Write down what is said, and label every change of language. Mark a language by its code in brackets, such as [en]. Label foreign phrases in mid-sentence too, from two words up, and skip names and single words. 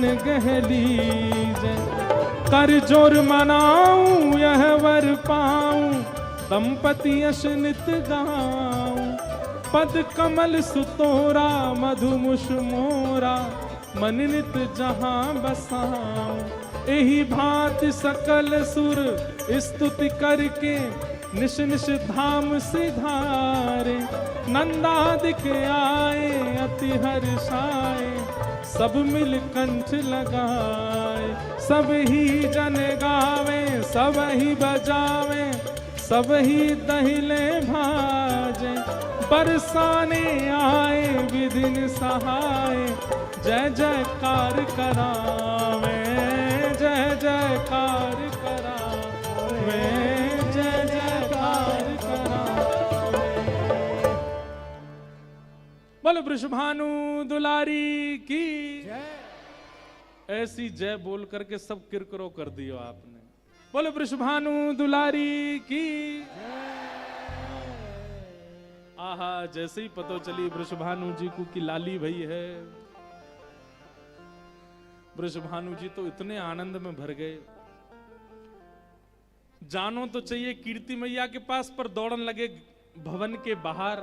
[bra] गह लीजय, कर जोर मनाऊं यह वर पाऊं, दंपति यश नित गाऊं, पद कमल सुतोरा, मधुमुष मोरा, मन नित जहां बसाऊं, एही भांति सकल सुर स्तुति करके, निश निश धाम सिधारे, नंदादिक आए अति हर्षाए, सब मिल कंठ लगाए, सब ही जन गावे, सब ही बजावे, सब ही दहिले भाजे, बरसाने आए विधिन सहाय, जय जयकार करावे, जय जयकार करावे, जय जयकार करावे। बोलो वृषभानु दुलारी की ऐसी जय बोल करके सब किरकिरो कर दियो आपने। बोलो वृषभानु दुलारी की। आहा, जैसे ही पता चली वृषभानु जी को कि लाली भई है, वृषभानु जी तो इतने आनंद में भर गए, जानो तो चाहिए कीर्ति मैया के पास, पर दौड़न लगे भवन के बाहर।